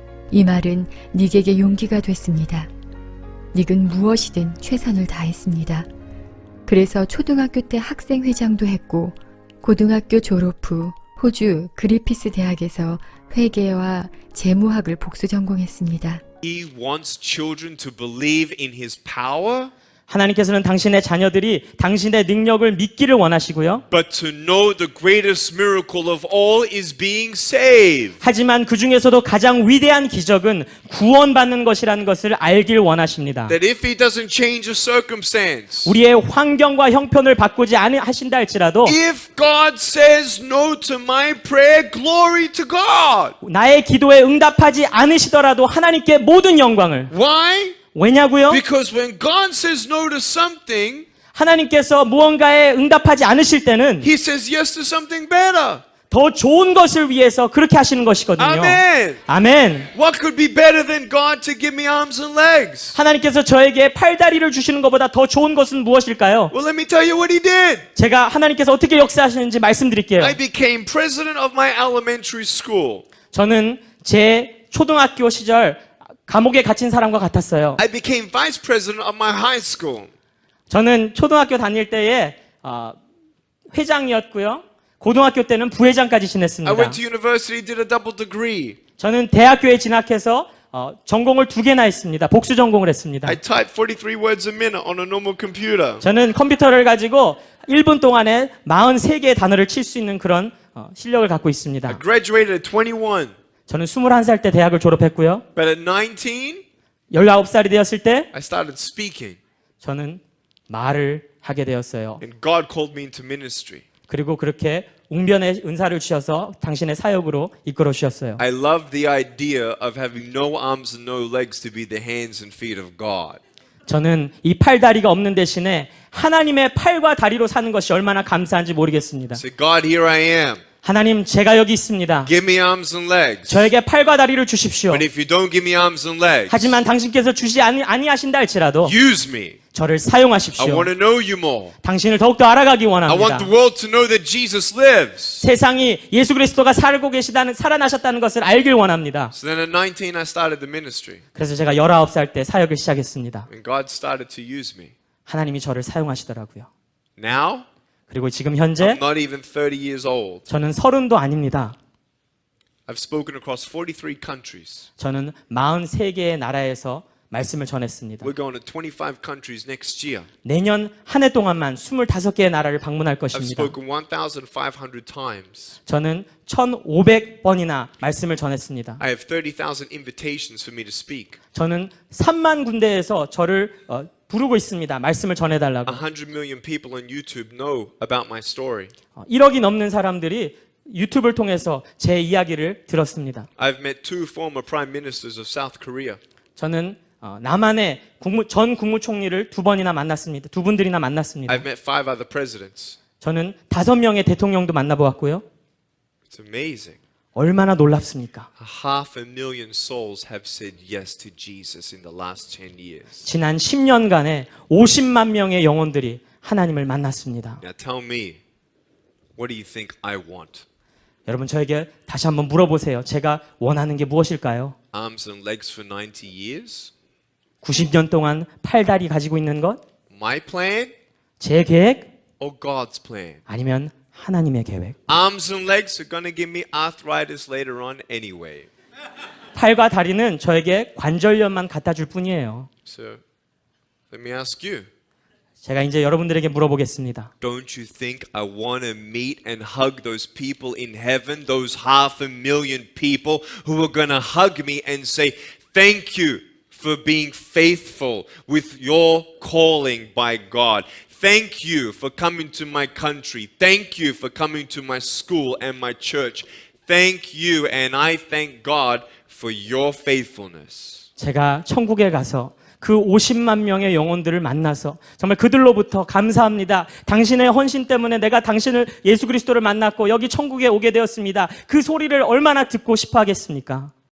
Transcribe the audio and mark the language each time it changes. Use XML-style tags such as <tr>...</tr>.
<ko>이 말은 닉에게 용기가 됐습니다. 닉은 무엇이든 최선을 다했습니다. 그래서 초등학교 때 학생회장도 했고 고등학교 졸업 후 호주 그리피스 대학에서 회계와 재무학을 복수 전공했습니다.</ko> <en>He wants children to believe in his power.</en> <ko>하나님께서는 당신의 자녀들이 당신의 능력을 믿기를 원하시고요.</ko> <en>but to know the greatest miracle of all is being saved.</en> <ko>하지만 그 중에서도 가장 위대한 기적은 구원받는 것이라는 것을 알길 원하십니다.</ko> <en>That if he doesn't change a circumstance,</en> <ko>우리의 환경과 형편을 바꾸지 않으신다 할지라도</ko> <en>if God says no to my prayer, glory to God.</en> <ko>나의 기도에 응답하지 않으시더라도 하나님께 모든 영광을.</ko> <en>Why?</en> <ko>왜냐고요?</ko> <en>Because when God says no to something,</en> <ko>하나님께서 무언가에 응답하지 않으실 때는</ko> <en>he says yes to something better.</en> <ko>더 좋은 것을 위해서 그렇게 하시는 것이거든요.</ko> <en>Amen.</en> <ko>아멘.</ko> <en>What could be better than God to give me arms and legs?</en> <ko>하나님께서 저에게 팔다리를 주시는 것보다 더 좋은 것은 무엇일까요?</ko> <en>Well, let me tell you what he did.</en> <ko>제가 하나님께서 어떻게 역사하시는지 말씀드릴게요.</ko> <en>I became president of my elementary school.</en> <ko>저는 제 초등학교 시절 감옥에 갇힌 사람과 같았어요.</ko> <en>I became vice president of my high school.</en> <ko>저는 초등학교 다닐 때에 회장이었고요. 고등학교 때는 부회장까지</ko> <en>I</en> <ko>지냈습니다.</ko> <en>went to university, did a double degree.</en> <ko>저는 대학교에 진학해서 전공을 2개나 했습니다. 복수 전공을 했습니다.</ko> <en>I typed 43 words a minute on a normal computer.</en> <ko>저는 컴퓨터를 가지고 1분 동안에 43개의 단어를 칠 수 있는 그런 실력을 갖고</ko> <en>I</en> <ko>있습니다.</ko> <en>graduated at 21.</en> <ko>저는 21살 때 대학을 졸업했고요.</ko> <en>But at 19,</en> <ko>19살이 되었을 때</ko> <en>I started speaking.</en> <ko>저는 말을 하게 되었어요.</ko> <en>And God called me into ministry.</en> <ko>그리고 그렇게 웅변의 은사를 주셔서 당신의 사역으로 이끌어 주셨어요.</ko> <en>I love the idea of having no arms and no legs to be the hands and feet of God.</en> <ko>저는 이 팔다리가 없는 대신에 하나님의 팔과 다리로 사는 것이 얼마나 감사한지 모르겠습니다.</ko> <en>Say, God, here I am.</en> <ko>하나님, 제가 여기 있습니다.</ko> <en>Give me arms and legs.</en> <ko>저에게 팔과 다리를 주십시오.</ko> <en>But if you don't give me arms and legs,</en> <ko>하지만 당신께서 주지 아니하신다 할지라도</ko> <en>use me.</en> <ko>저를</ko> <en>I</en> <ko>사용하십시오.</ko> <en>want to know you more.</en> <ko>당신을 더욱더 알아가기</ko> <en>I want</en> <ko>원합니다.</ko> <en>the world to know that Jesus lives.</en> <ko>세상이 예수 그리스도가 살아나셨다는 것을 알길 원합니다.</ko> <en>So then at 19, I started the ministry.</en> <ko>그래서 제가 19살 때 사역을 시작했습니다.</ko> <en>And God started to use me.</en> <ko>하나님이 저를 사용하시더라고요.</ko> <en>Now,</en> <ko>그리고 지금 현재</ko> <en>I'm not even 30 years old.</en> <ko>저는 30도 아닙니다.</ko> <en>I've spoken across 43 countries.</en> <ko>저는 43개의 나라에서 말씀을 전했습니다.</ko> <en>We're going to 25 countries next year.</en> <ko>내년 한 해 동안만 25개의 나라를 방문할</ko> <en>I've</en> <ko>것입니다.</ko> <en>spoken 1,500 times.</en> <ko>저는 1,500번이나 말씀을 전했습니다.</ko> <en>I have 30,000 invitations for me to speak.</en> <ko>저는 3만 군데에서 저를 부르고 있습니다. 말씀을 전해달라고.</ko> <en>100 million people on YouTube know about my story.</en> <ko>1억이 넘는 사람들이 유튜브를 통해서 제 이야기를 들었습니다.</ko> <en>I've met 2 former prime ministers of South Korea.</en> <ko>저는 남한의 전 국무총리를 2번이나 만났습니다. 2분들이나 만났습니다.</ko> <en>I've met 5 other presidents.</en> <ko>저는 5명의 대통령도 만나보았고요.</ko> <en>It's amazing.</en> <ko>얼마나 놀랍습니까?</ko> <en>500,000 souls have said yes to Jesus in the last 10 years.</en> <ko>지난 10년간에 50만 명의 영혼들이 하나님을 만났습니다.</ko> <en>Now tell me, what do you think I want?</en> <ko>여러분 저에게 다시 한번 물어보세요. 제가 원하는 게 무엇일까요?</ko> <en>Arms and legs for 90 years?</en> <ko>90년 동안 팔다리 가지고 있는 것?</ko> <en>My plan</en> <ko>제 계획?</ko> <en>or God's plan?</en> <ko>아니면 하나님의 계획?</ko> <en>Arms and legs are going to give me arthritis later on anyway.</en> <ko>팔과 다리는 저에게 관절염만 갖다 줄 뿐이에요.</ko> <en>So let me ask you.</en> <ko>제가 이제 여러분들에게 물어보겠습니다.</ko> <en>Don't you think I want to meet and hug those people in heaven, those 500,000 people who are going to hug me and say, thank you for being faithful with your calling by God. Thank you for coming to my country. Thank you for coming to my school and my church. Thank you, and I thank God for your faithfulness.</en> <ko>제가 천국에 가서 그 50만 명의 영혼들을 만나서 정말 그들로부터 감사합니다. 당신의 헌신 때문에 내가 당신을 예수 그리스도를 만났고 여기 천국에 오게 되었습니다. 그 소리를 얼마나 듣고 싶어 하겠습니까?</ko>